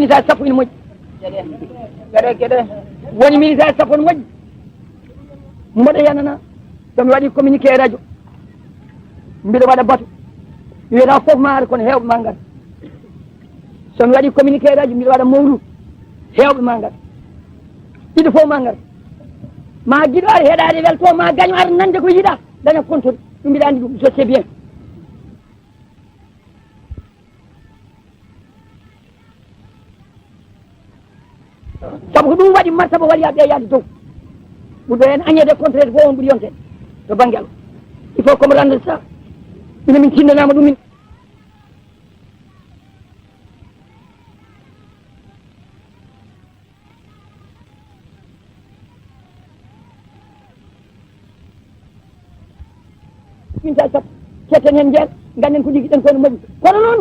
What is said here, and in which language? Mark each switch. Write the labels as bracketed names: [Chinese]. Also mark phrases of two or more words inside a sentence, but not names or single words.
[Fula] ministére sappo ina moƴƴi gueɗe woni ministére sappo ne moƴƴi mboɗo yanana somi waɗi [French] communiqué radio [Fula] mbiɗo waɗa batu wiyata foof maaro kono hewɓe ma ngat somi waɗi [French] communiqué radio [Fula] mbiɗo waɗa mawlud hewɓe ma ngat ɗiɗo fof ma ngat ma guiɗo ar heeɗade welto ma gaño ar nande ko yiiɗa daña contrôle ɗum mbiɗa andi ɗum [French] je sais bien [Fula] saabu ko ɗum waɗi martaba waɗiya ɓeeyade dow ɓurɗo hen añede contraire fof on ɓuuri yonte to banggue Allah [French] il faut comme rendre ça [Fula] ina min tindanama ɗumin minta sappo ketten hen jeel ganden ko jigui ɗen kono moƴƴi kono noon